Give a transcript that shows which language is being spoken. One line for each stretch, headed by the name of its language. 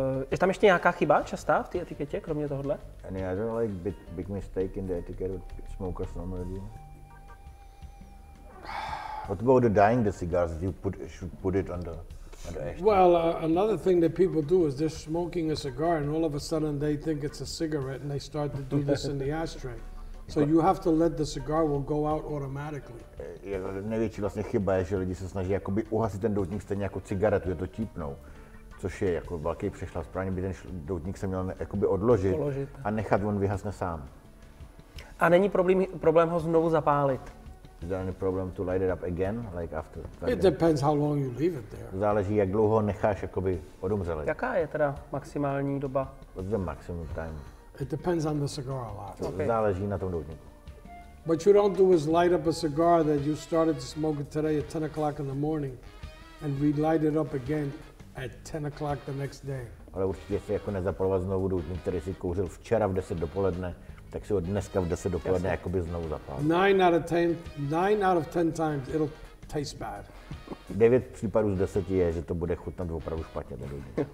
Czech: Je tam ještě nějaká chyba častá v té etiketě, kromě tohohle?
English: Any other like big mistake in the etiquette what smokers normally do? What about the dyeing the cigars? You should put it on the ashtray. Well, another thing that people do is they're smoking a cigar and all of a sudden they think it's a cigarette and they start to do this in the ashtray. So you have to let the cigar will go out automatically.
Czech: Největší vlastně chyba je, že lidi se snaží jakoby uhasit ten doutník stejně jako cigaretu, je to típnou. Což je jako velký přešlap. Správně by ten doutník se měl jakoby odložit a nechat, on vyhasne sám. A není problém ho znovu zapálit?
English: Is there any problem to light it up again, like after? It depends how long you leave it there.
Czech: Záleží, jak dlouho necháš jakoby odumřelej. Jaká je teda maximální doba?
English: What's the maximum time? It depends on the cigar a lot. Okay.
Czech: Záleží na tom doutníku.
English: What you don't do is light up a cigar that you started to smoke it today at 10 o'clock in the morning and relight it up again at 10 o'clock the next day.
Czech: Ale určitě si jako nezapalovat znovu doutník, který si kouřil včera v 10 dopoledne, tak si ho dneska v 10 dopoledne jakoby znovu zapálit.
English: 9 out of 10 times it'll taste bad.
Czech: 9 případů z 10 je, že to bude chutnat opravdu špatně ten doutník.